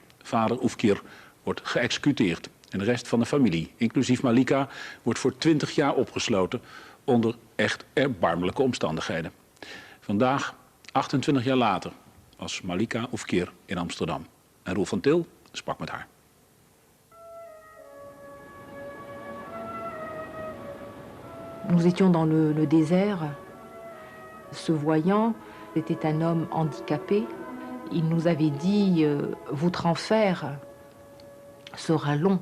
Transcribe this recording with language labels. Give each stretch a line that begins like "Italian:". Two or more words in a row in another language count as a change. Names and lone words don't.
Dutch: Vader Oufkir wordt geëxecuteerd. En de rest van de familie, inclusief Malika, wordt voor 20 jaar opgesloten onder echt erbarmelijke omstandigheden. Vandaag, 28 jaar later, was Malika Oufkir in Amsterdam. En Roel van Til sprak met haar.
French: Nous étions dans le désert. Ce voyant était un homme handicapé. Il nous avait dit votre enfer sera long.